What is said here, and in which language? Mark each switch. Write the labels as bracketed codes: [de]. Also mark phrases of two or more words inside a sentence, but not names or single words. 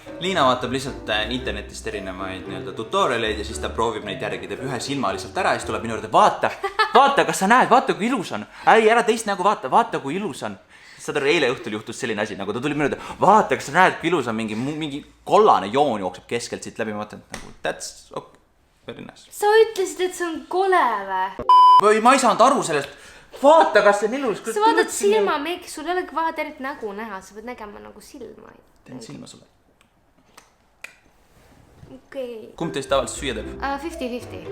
[et] Liina vaatab lihtsalt internetist erinevaid tutorialeid ja siis ta proovib neid järgi, teeb ühe silma lihtsalt ära ja siis tuleb minu juurde, vaata, kas sa näed, vaata kui ilus on. Ära teist nägu vaata kui ilus on. Saad aru, eile õhtul juhtus selline asi, nagu ta tuli minu juurde, vaata, kas sa näed, kui ilus on, mingi kollane joon jookseb keskelt siit läbi, ma mõtlen, nagu [en] that's okay, very nice. [et] Sa ütlesid, et see on kole või? Ma ei saanud aru sellest. Vaata, kas see on ilus. Sa vaatad silma meiki, sul ei olegi vaja tervet nägu näha, sa pead nägema nagu silma. Teen silma sulle. Okei. Kumb teist tavaliselt süüa teeb? 50-50.